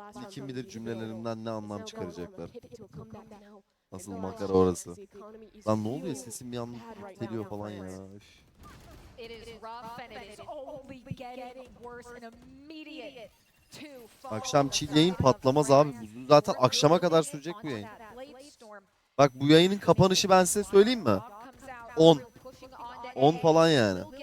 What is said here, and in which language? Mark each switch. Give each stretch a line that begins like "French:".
Turkish: Kim bilir cümlelerimden ne anlam çıkaracaklar. Nasıl makara orası. Lan ne oluyor, sesim bir anda geliyor falan ya. Üf.
English: It is rough and it is only getting worse and immediate.
Turkish: Akşam chill yayın patlamaz abi. Bu zaten akşama kadar sürecek bu yayın. Bak bu yayının kapanışı ben size söyleyeyim mi? 10. 10 falan yani.